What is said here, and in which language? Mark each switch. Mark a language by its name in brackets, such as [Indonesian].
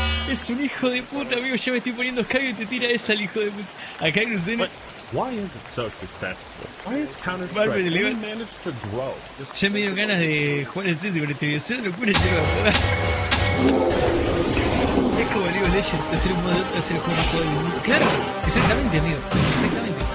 [Spanish] Es un hijo de puta, amigo. Yo me estoy poniendo Skype y te tira esa, el hijo de puta. Acá en Crucene. [English] Why is it so successful? Why has Counter-Strike really managed to grow? [Spanish] Ya me dio ganas de jugar el CS con este video. Es una locura, lleva. Es como League of Legends, hacer un modo de otro, hacer el juego más jugado del mundo. Claro, exactamente, amigo. Exactamente.